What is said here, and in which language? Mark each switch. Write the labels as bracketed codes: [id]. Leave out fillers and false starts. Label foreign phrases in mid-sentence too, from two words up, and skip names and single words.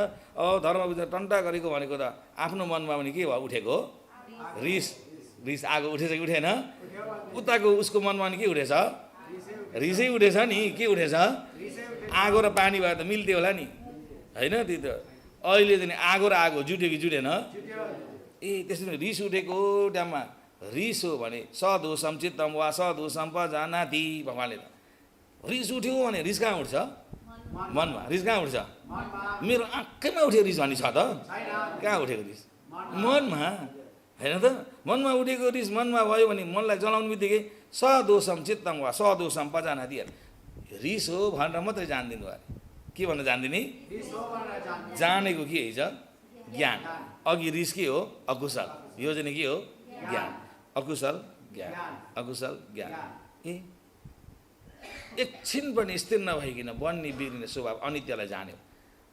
[ne] धर्म बुझेर टन्टा गरेको भनेको त आफ्नो मनमा पनि के भयो, उठेको रिस आगो उठेछ कि उठेन? उताको उसको मनमा पनि के उठेछ? रिसै उठेछ नि। के उठेछ? आगो र पानी भए त मिल्थ्यो होला नि होइन? त्यो त अहिले चाहिँ आगो र आगो जुट्यो कि जुटेन? त्यसरी रिस उठेको टाइममा रिस हो भने [pi] सदोषम चित्तम वा सदोषम पजानाति [ne] भगवान्ले त। रिस उठ्यो भने रिस कहाँ उठ्छ? मनमा। रिस कहाँ उठ्छ? मेरो आँखैमा उठ्यो रिस भन्ने छ त? कहाँ उठेको रिस? मनमा होइन त? मनमा उठेको रिस मनमा भयो भने मनलाई जलाउने बित्तिकै [pi] सदोषम चित्तम वा सदोषम पजानाति, [ne] रिस हो भनेर मात्रै जानिदिनु अरे। के भनेर जानिदिने? जानेको के छ? ज्ञान। अघि रिस के हो? अकुशल। यो चाहिँ के हो? ज्ञान। अकुशल ज्ञान, अकुशल ज्ञान। एकछिन पनि स्थिर नभइकन बन्ने बिग्रिने स्वभाव अनित्यलाई जान्यो।